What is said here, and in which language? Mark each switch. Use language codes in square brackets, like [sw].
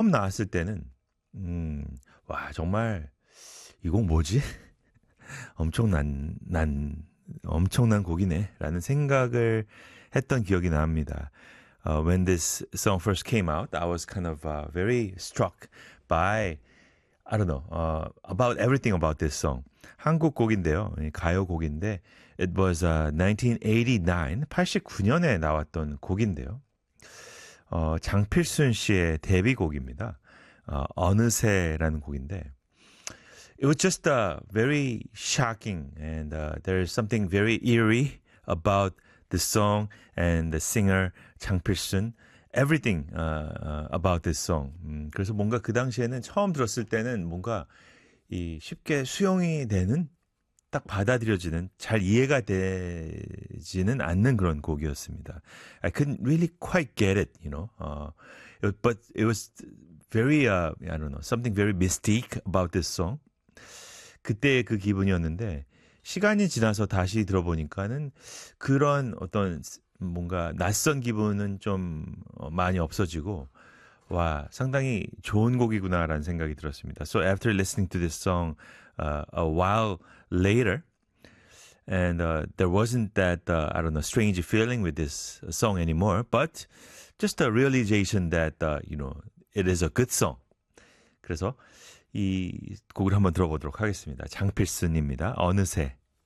[ko] 처음 나왔을 때는 와 정말 이거 뭐지? 엄청난 곡이네라는 생각을 했던 기억이 납니다. [en] When this song first came out, I was kind of very struck by I don't know about everything about this song. [ko] 한국 곡인데요, 가요 곡인데 [en] it was 1989, [ko] 89년에 나왔던 곡인데요. 장필순 씨의 데뷔곡입니다. 어느새라는 곡인데, [en] it was just very shocking and there's something very eerie about the song and the singer 장필순. Everything about this song. [ko] 그래서 뭔가 그 당시에는 처음 들었을 때는 뭔가 이 쉽게 수용이 되는, 딱 받아들여지는, 잘 이해가 되지는 않는 그런 곡이었습니다. [en] I couldn't really quite get it, you know. But it was very, I don't know, something very mystique about this song. [ko] 그때의 그 기분이었는데, 시간이 지나서 다시 들어보니까는 그런 어떤 뭔가 낯선 기분은 좀 많이 없어지고, 와, 상당히 좋은 곡이구나라는 생각이 들었습니다. [en] So after listening to this song, a while later, and there wasn't that, I don't know, strange feeling with this song anymore, but just a realization that, you know, it is a good song. [ko] 그래서 이 곡을 한번 들어보도록 하겠습니다. 장필순입니다. 어느새.